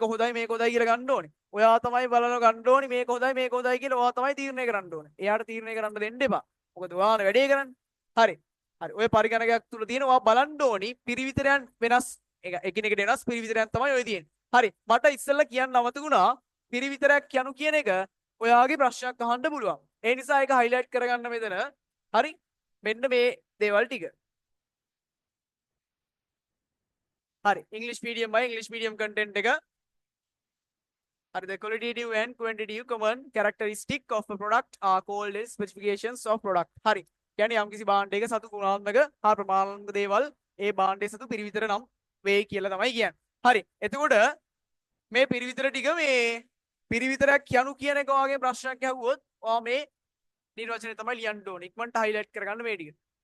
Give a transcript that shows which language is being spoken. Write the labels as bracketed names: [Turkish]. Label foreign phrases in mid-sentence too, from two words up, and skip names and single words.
[Sinhala] හොඳයි කියලා ගන්න ඕනි ඔයා තමයි බලලා ගන්න ඕනි මේක හොඳයි කියලා ඔයා තමයි තීරණය කරන්න ඕනේ එයාට තීරණය කරන්න දෙන්න එපා මොකද ඔයානේ වැඩේ කරන්නේ හරි හරි ඔය පරිගණකයක් තුල තියෙන ඔයා බලන්න ඕනි පිරිවිතරයන් වෙනස් එකිනෙකට වෙනස් පිරිවිතරයන් තමයි ඔය තියෙන්නේ හරි මට ඉස්සෙල්ලා කියන්න අමතකුණා පිරිවිතරයක් යනු කියන එක ඔයාගේ ප්‍රශ්නයක් අහන්න පුළුවන් ඒ නිසා ඒක හයිලයිට් කරගන්න මෙතන හරි මෙන්න මේ දේවල් ටික හරි [English] English medium by English medium content [Sinhala] එක හරි [English] the qualitative and quantitative common characteristic of a product are called as specifications of product [Sinhala] හරි කියන්නේ යම්කිසි භාණ්ඩයක සතු ගුණාත්මක හා ප්‍රමාණාත්මක දේවල් ඒ භාණ්ඩයේ සතු පිරිවිතර නම් වේ කියලා තමයි කියන්නේ. හරි. එතකොට මේ පිරිවිතර ටික මේ පිරිවිතරයක් යනු කියන එක වගේ ප්‍රශ්නයක් අහුවොත් ඔයා මේ නිර්වචනය තමයි ලියන්න ඕනේ. ඉක්මනට highlight කරගන්න මේ ටික.